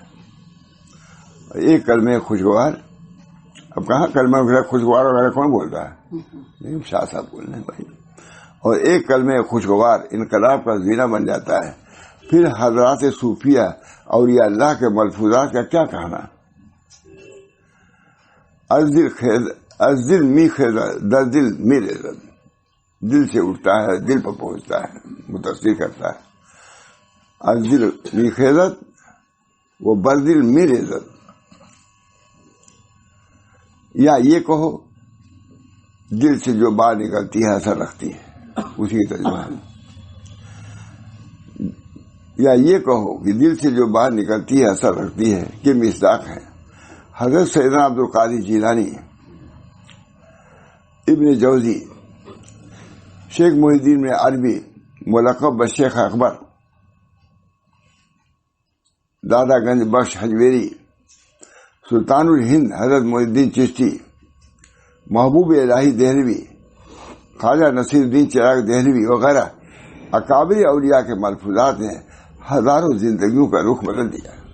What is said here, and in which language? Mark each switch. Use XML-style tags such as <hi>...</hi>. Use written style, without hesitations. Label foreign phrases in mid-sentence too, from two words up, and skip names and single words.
<ur>اور ایک کلمہ خوشگوار، اب کہاں کلمہ خوشگوار وغیرہ کون بولتا ہے؟ شاہ صاحب بول رہے ہیں بھائی. اور ایک کلمہ خوشگوار انقلاب کا زینہ بن جاتا ہے. پھر حضرات صوفیہ اولیاء اللہ کے ملفوظات کا کیا کہنا؟</ur> <fa>از دل می خیزہ در دل می ریزد،</fa> <ur>دل سے اٹھتا ہے، دل پر پہنچتا ہے، متاثر کرتا ہے.</ur> <fa>از دل می خیزت وہ بر دل می ریزد،</fa> <ur>یا یہ کہو دل سے جو بات نکلتی ہے اثر رکھتی ہے، اسی کی ترجمہ ہے. یا یہ کہو کہ دل سے جو بات نکلتی ہے اثر رکھتی ہے کہ مصداق ہے. حضرت سیدنا عبد القادر جیلانی، ابن جوزی، شیخ محی الدین میں عربی ملقب بشیخ اکبر، دادا گنج بخش حجویری، سلطان الہند حضرت محی الدین چشتی، محبوب الہی دہلوی، خواجہ نصیر الدین چراغ دہلوی وغیرہ اکابر اولیاء کے ملفوظات نے ہزاروں زندگیوں کا رخ بدل دیا.</ur>